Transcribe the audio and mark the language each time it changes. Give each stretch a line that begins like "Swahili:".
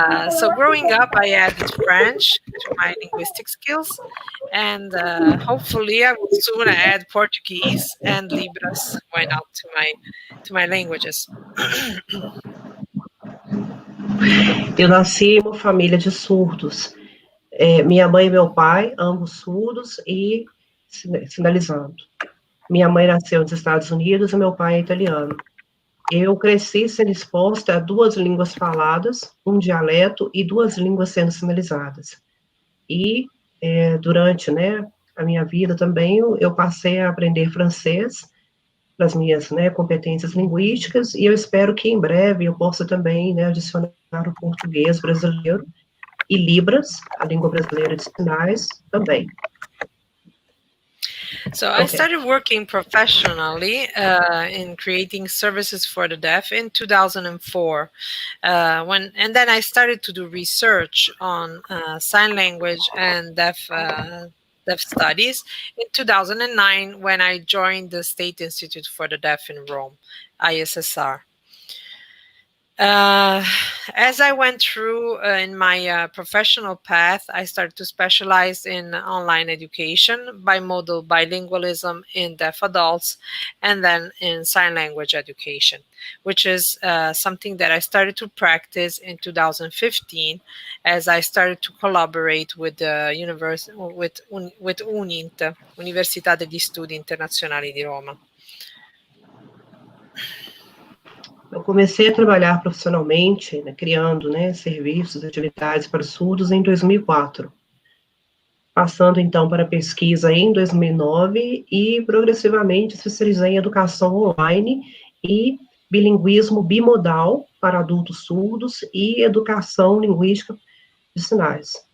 English: So growing up, I added French to my linguistic skills, and hopefully I will soon add Portuguese and Libras, why not, to my languages.
Portuguese: Eu nasci em uma família de surdos. Minha mãe e meu pai, ambos surdos e sinalizando. Minha mãe nasceu nos Estados Unidos e meu pai é italiano. Eu cresci sendo exposta a duas línguas faladas, um dialeto e duas línguas sendo sinalizadas. E durante, né, a minha vida também, eu passei a aprender francês nas minhas, né, competências linguísticas, e eu espero que em breve eu possa também, né, adicionar o português brasileiro e Libras, a língua brasileira de sinais, também.
English: So I started working professionally in creating services for the deaf in 2004. And then I started to do research on sign language and deaf studies in 2009 when I joined the State Institute for the Deaf in Rome, ISSR. As I went through in my professional path, I started to specialize in online education, bimodal bilingualism in deaf adults, and then in sign language education, which is something that I started to practice in 2015 as I started to collaborate with the with UNINT, Università degli Studi Internazionali di Roma.
Portuguese: Eu comecei a trabalhar profissionalmente, né, criando, né, serviços, atividades para surdos em 2004, passando então para pesquisa em 2009 e progressivamente especializei em educação online e bilinguismo bimodal para adultos surdos e educação linguística de sinais.